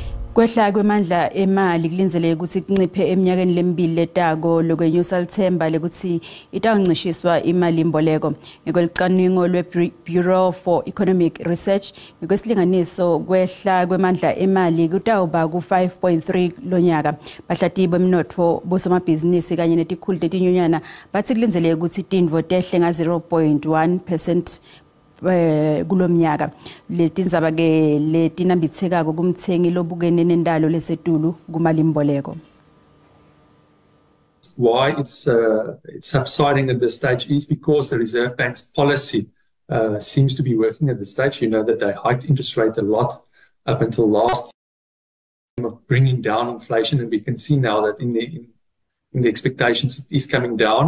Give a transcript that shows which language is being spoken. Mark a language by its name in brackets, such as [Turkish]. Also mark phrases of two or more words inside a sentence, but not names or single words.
[Swati] Kwehla kwemandla emali kulinzeleke ukuthi kunciphe eminyakeni lemibili letako lokwenyusa lithemba lekuthi itawuncishiswa imali imboleko ngekwelicwaningo lwe-Bureau for Economic Research ngekwesilinganiso kwehla kwemandla emali kutawuba ku-5.3 lonyaka. Bahlati bomnotfo bosomabhizinisi kanye netikhulu tetinyunyana bathi kulinzeleke ukuthi tindvo tehle nga 0.1% kulomnyaka. Letindzaba ke letinambithekako kumthengi lobukene nendalo lesetulu kumalimboleko. [English] Why it's subsiding at this stage is because the Reserve Bank's policy seems to be working at this stage. You know that they hiked interest rate a lot up until last year of bringing down inflation, and we can see now that in the expectations it is coming down.